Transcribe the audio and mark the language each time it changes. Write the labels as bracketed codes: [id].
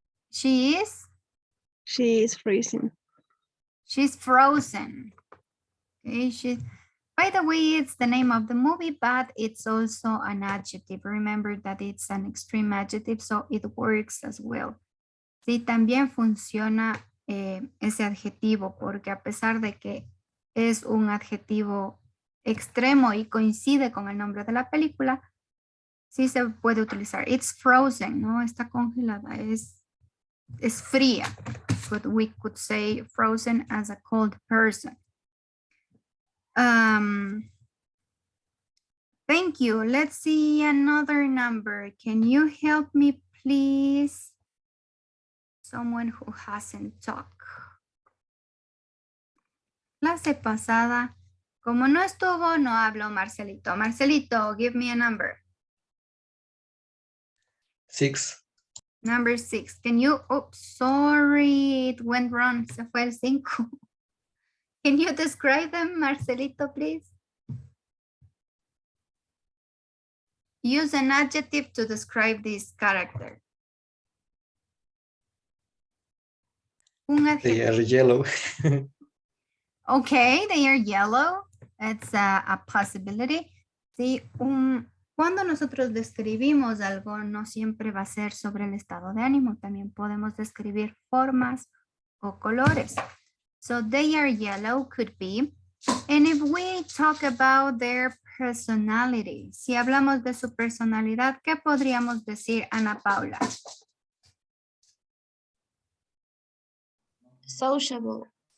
[en] She is? She is freezing. She's frozen. Okay, by the way, it's the name of the movie, but it's also an adjective. Remember that it's an extreme adjective, so it works as well. [es] Sí, también funciona ese adjetivo, porque a pesar de que es un adjetivo extremo y coincide con el nombre de la película, sí se puede utilizar. [en] It's frozen, [es] ¿no? Está congelada, es fría. [en] But we could say frozen as a cold person. Thank you. Let's see another number. Can you help me, please? Someone who hasn't talked. [es] Clase pasada, como no estuvo, no habló Marcelito. [en] Marcelito, give me a number. 6. Number 6. Can you, oops, sorry, it went wrong. [es] Se fue el 5. [en] Can you describe them, Marcelito, please? Use an adjective to describe this character. [es] Un [en] They adjective. are yellow. Okay, they are yellow. It's a possibility. [es] Sí, cuando nosotros describimos algo, no siempre va a ser sobre el estado de ánimo. También podemos describir formas o colores. [en] So they are yellow could be. And if we talk about their personality, [es] si hablamos de su personalidad, ¿qué podríamos decir, Ana Paula? [en] Sociable.